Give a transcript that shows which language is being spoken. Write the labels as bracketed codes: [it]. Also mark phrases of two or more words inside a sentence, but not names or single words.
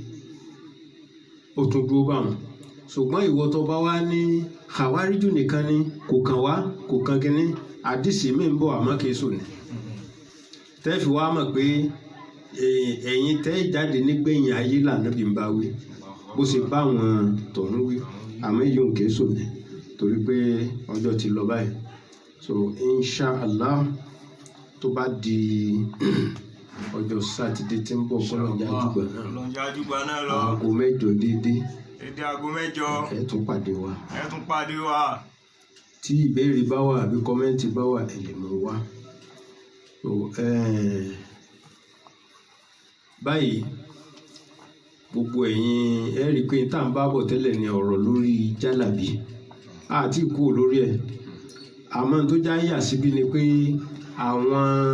[yo] ó tún dúró bá wọn ṣùgbọ́n ìwọ tó bá wá ní Khawariju nìkan ni kò kàn wá kò kàn kínní àdìsí mi ń bọ̀ àmọ́ kìí sùn ní tẹ́ fi wá mọ̀ pé ẹ̀yin tẹ́ jáde nígbẹ̀yìn ayé l'Ànábì ń bá wí bó ṣe bá wọn tọ̀hún wí àmọ́ èyí ò kìí sùn ní torí pé ọjọ́ ti lọ báyìí so [ar] إن شاء الله [yo] tó bá di ọjọ́ sátidé tí ń bọ̀ kọ́lọ́njà àjùgbà náà lọ aago 8 déédéé aago 8 ẹ tún pàdé wa tí ìbéèrè bá wà àbí kọ́mẹ́ǹtì bá wà ẹ lè mú wá so báyìí gbogbo ẹ̀yin ẹ rí i pé tá à ń bá bọ̀ tẹ́lẹ̀ ní ọ̀rọ̀ lórí jálàbí àti ìkú lórí ẹ̀ àmọ́ tó já yà síbí ni pé àwọn